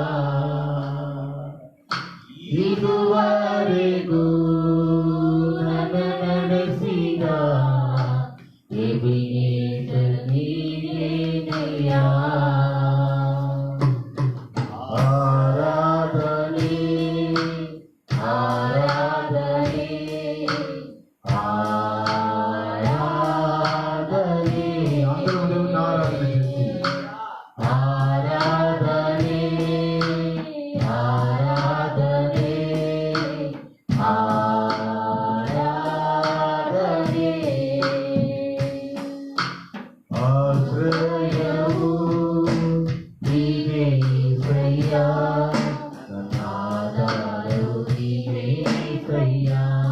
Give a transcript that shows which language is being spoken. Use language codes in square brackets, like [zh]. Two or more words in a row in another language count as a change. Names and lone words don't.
[kn] ಇದುವರೆಗೂ ನನ್ನ ನಡೆಸಿದ ಎಬೆನೇಜರ್ ನೀನೇನಯ್ಯ. ಆರಾಧನೆ ಆರಾಧನೆ ಆರಾಧನೆ. [te] అందరూ దేవుని ఆరాధన చేసి ఆరాధనే ఆరాధనే ఆరాధనే. ఆశ్రయము నీవే యేసయ్యా, ನನ್ನ ఆధారము నీవే యేసయ్యా.